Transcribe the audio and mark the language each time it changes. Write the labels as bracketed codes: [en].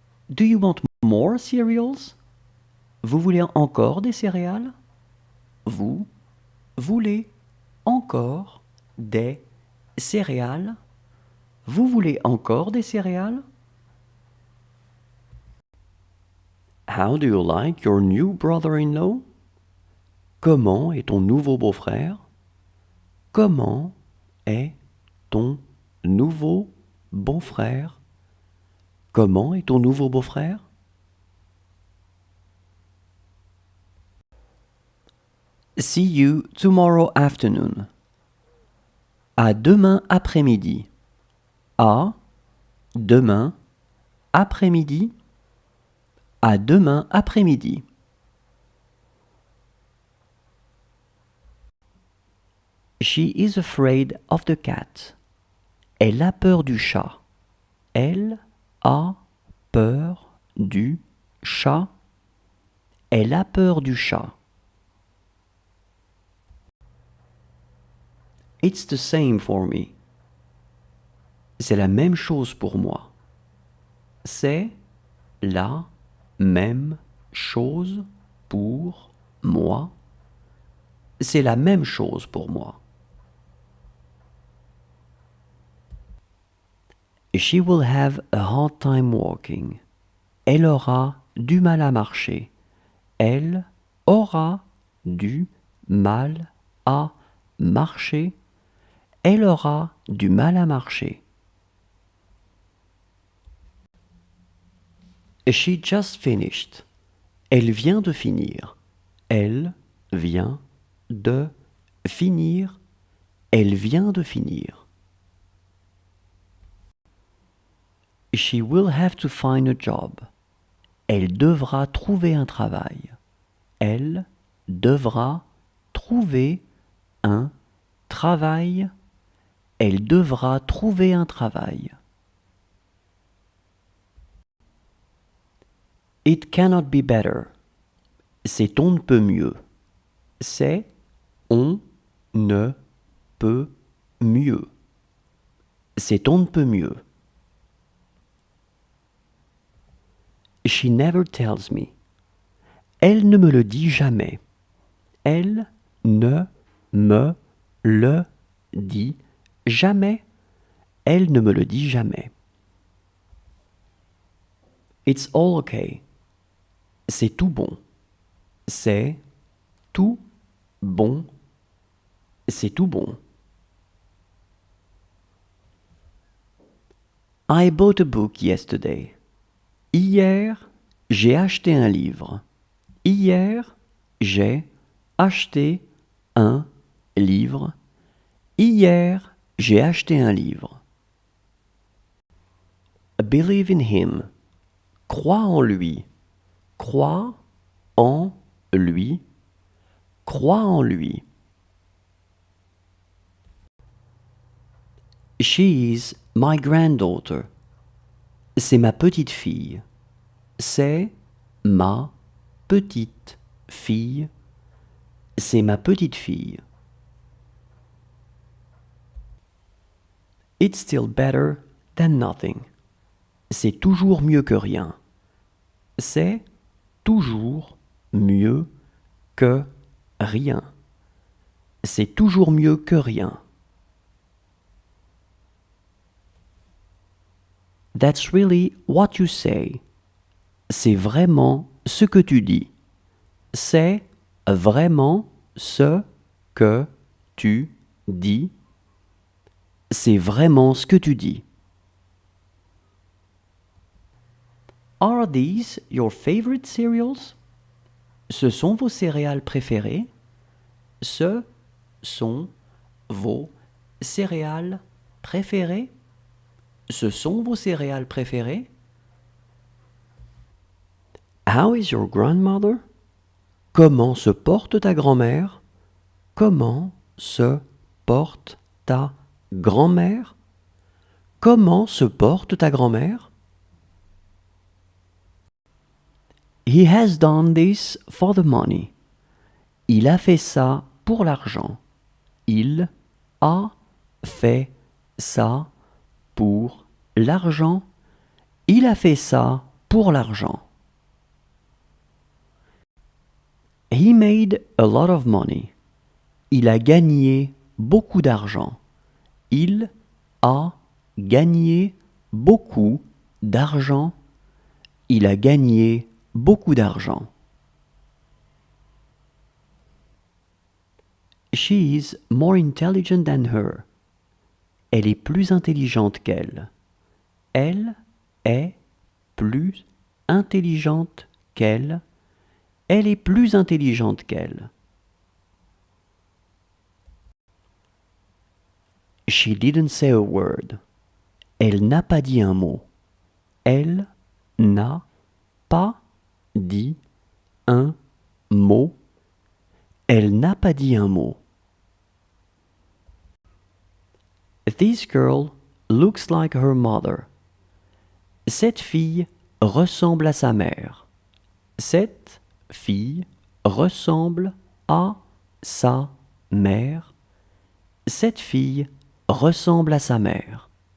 [en] Do you want more cereals? [fr] Vous voulez encore des céréales? Vous voulez encore des céréales? Vous voulez encore des céréales? [en] How do you like your new brother-in-law? [fr] Comment est ton nouveau beau-frère? Comment est ton nouveau beau-frère? Comment est ton nouveau beau-frère? [en] See you tomorrow afternoon. [fr] À demain après-midi. À demain après-midi. À demain après-midi. [en] She is afraid of the cat. [fr] Elle a peur du chat. Elle a peur du chat. Elle a peur du chat. [en] It's the same for me. [fr] C'est la même chose pour moi. C'est la même chose pour moi. C'est la même chose pour moi. [en] She will have a hard time walking. [fr] Elle aura du mal à marcher. Elle aura du mal à marcher. Elle aura du mal à marcher. [en] She just finished. [fr] Elle vient de finir. Elle vient de finir. Elle vient de finir. [en] She will have to find a job. [fr] Elle devra trouver un travail. Elle devra trouver un travail. Elle devra trouver un travail. [en] It cannot be better. [fr] C'est on ne peut mieux. C'est on ne peut mieux. C'est on ne peut mieux. [en] She never tells me. [fr] Elle ne me le dit jamais. Elle ne me le dit jamais. Elle ne me le dit jamais. [en] It's all okay. [fr] C'est tout bon. C'est tout bon. C'est tout bon. [en] I bought a book yesterday. [fr] Hier, j'ai acheté un livre. Hier, j'ai acheté un livre. Hier, j'ai acheté un livre. [en] Believe in him. [fr] Crois en lui. Crois en lui. Crois en lui. [en] She is my granddaughter. [fr] C'est ma petite fille. C'est ma petite fille. C'est ma petite fille. [en] It's still better than nothing. [fr] C'est toujours mieux que rien. C'est toujours mieux que rien. C'est toujours mieux que rien. [en] That's really what you say. [fr] C'est vraiment ce que tu dis. C'est vraiment ce que tu dis. C'est vraiment ce que tu dis. [en] Are these your favorite cereals? [fr] Ce sont vos céréales préférées? Ce sont vos céréales préférées? Ce sont vos céréales préférées? [en] How is your grandmother? [fr] Comment se porte ta grand-mère? Comment se porte ta grand-mère? Comment se porte ta grand-mère? [en] He has done this for the money. [fr] Il a fait ça pour l'argent. Il a fait ça pour l'argent. Il a fait ça pour l'argent. [en] He made a lot of money. [fr] Il a gagné beaucoup d'argent. Il a gagné beaucoup d'argent. Il a gagné beaucoup d'argent. [en] She is more intelligent than her. [fr] Elle est plus intelligente qu'elle. Elle est plus intelligente qu'elle. Elle est plus intelligente qu'elle. [en] She didn't say a word. [fr] Elle n'a pas dit un mot. Elle n'a pas dit un mot. Elle n'a pas dit un mot. [en] This girl looks like her mother. [fr] Cette fille ressemble à sa mère. Cette fille ressemble à sa mère. Cette fille ressemble à sa mère.